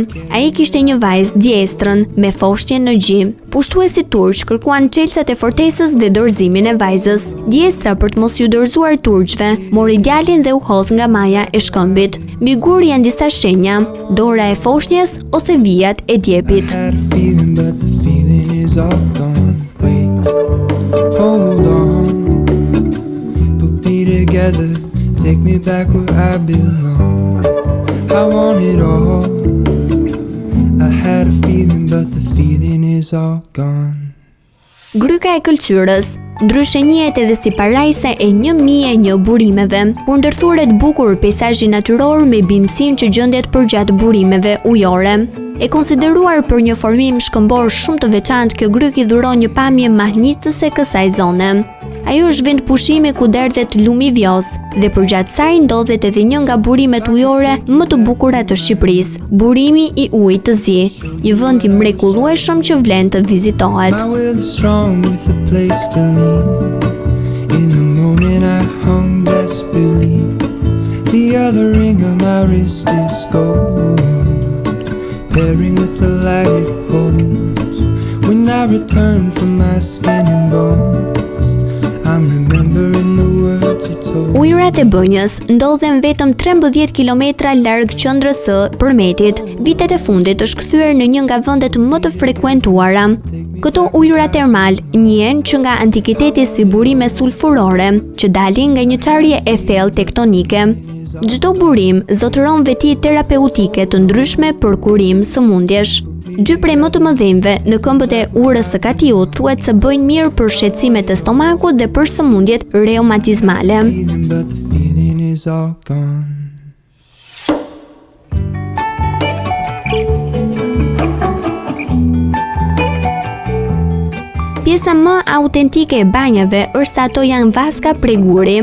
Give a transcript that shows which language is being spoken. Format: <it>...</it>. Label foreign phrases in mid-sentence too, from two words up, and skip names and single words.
<sq>Ai kishte një vajzë Djestrën me foshtje në gjim. Pushtuesit turq kërkuan çelësat e fortesës dhe dorëzimin e vajzës. Djestra, për të mos ju dorëzuar turqve, mori djalin dhe u hodh nga maja e shkëmbit. Mbi gur janë disa shenja, dora e foshnjës ose vijat e djepit.</sq> <en>Hold on, put me together, take me back where I belong. I want it all. I had a feeling, but the feeling is all gone.</en> <sq>Gryka e Këlqyrës, ndryshe njihet edhe si parajsa e 1001 burimeve, kur ndërthuret bukur peizazhi natyror me bindësinë që gjendet përgjatë burimeve ujore. E konsideruar për një formim shkëmbor shumë të veçantë, kjo gryk i dhuron një pamje mahnitëse kësaj zone. Ajo është vend pushimi ku derdhet lumi Vjos dhe përgjatë saj ndodhet edhe një nga burimet ujore më të bukura të Shqipërisë, burimi i ujit të zi, një vend i mrekullueshëm që vlen të vizitohet.</sq> <en>My will is strong with a place to lean. In the moment I hung desperately. The other ring on my wrist is gold, pairing with the light it holds. When I return from my skin and bone, I I'm remembering the words you told.</en> <sq>Ujërat e Bënjës ndodhen vetëm 13 kilometra larg qendrës së Përmetit. Vitet e fundit është kthyer në një nga vendet më të frekuentuara. Këto ujëra termal njihen që nga antikiteti si burime sulfurore që dalin nga një çarje e thellë tektonike. Çdo burim zotëron veti terapeutike të ndryshme për kurim sëmundjesh. Dy prej më të mëdhenjve në këmbët e urës së katiut thuhet se bëjnë mirë për shqetësimet e stomakut dhe për sëmundjet reumatizmale.</sq> <en>Feeling, but the feeling is all gone.</en> <sq>Pjesa më autentike e banjave është se ato janë vaska prej guri.</sq>